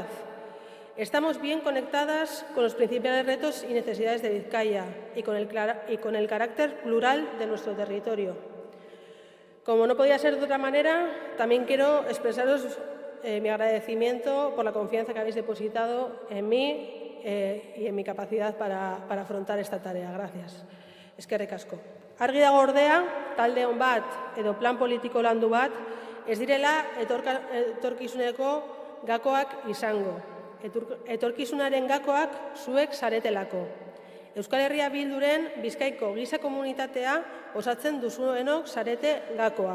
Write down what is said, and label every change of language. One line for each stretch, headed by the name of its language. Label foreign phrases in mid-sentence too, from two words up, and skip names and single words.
Spanish: Estamos bien conectadas con los principales retos y necesidades de Vizcaya y con el carácter plural de nuestro territorio. Como no podía ser de otra manera, también quiero expresaros mi agradecimiento por la confianza que habéis depositado en mí y en mi capacidad para afrontar esta tarea. Gracias.
Basque: Eskerrik asko. Argi dago ordea, talde on bat edo plan politiko landu bat ez direla etorkizuneko gakoak izango. Etorkizunaren gakoak zuek zaretelako. Euskal Herria Bilduren Bizkaiko giza komunitatea osatzen duzuenok zarete gakoa.